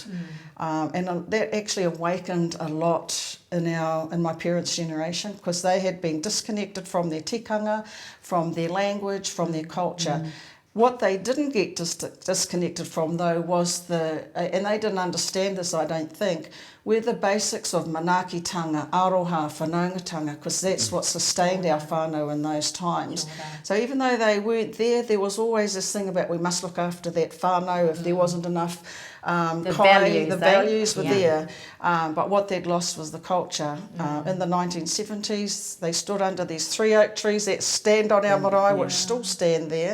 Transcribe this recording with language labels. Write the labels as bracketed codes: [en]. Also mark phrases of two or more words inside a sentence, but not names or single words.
[en] And that actually awakened a lot in my parents' generation, because they had been disconnected from their tikanga, from their language, from their culture. What they didn't get disconnected from, though, was and they didn't understand this, I don't think, were the basics of [mi] manaakitanga, aroha, whanaungatanga, [en] because that's what sustained our whānau in those times. So even though they weren't there was always this thing about we must look after that whānau if there wasn't enough the values were there. But what they'd lost was the culture. In the 1970s, they stood under these 3 oak trees that stand on our marae, which still stand there.